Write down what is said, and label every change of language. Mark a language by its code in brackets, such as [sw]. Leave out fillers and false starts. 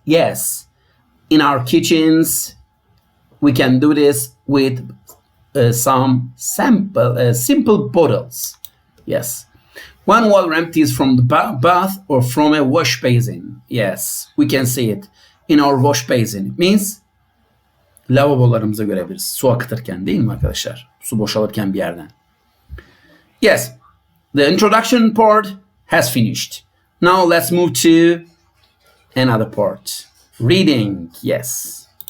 [en] Yes, in our kitchens. We can do this with some simple bottles. Yes. When water empties from the bath or from a wash basin. Yes, we can see it in our wash basin. It means [tr] lavabolarımıza görebiliriz. Su akıtırken değil mi arkadaşlar? Su boşalırken bir yerden. [en] Yes, the introduction part has finished. Now let's move to another part. Reading, yes.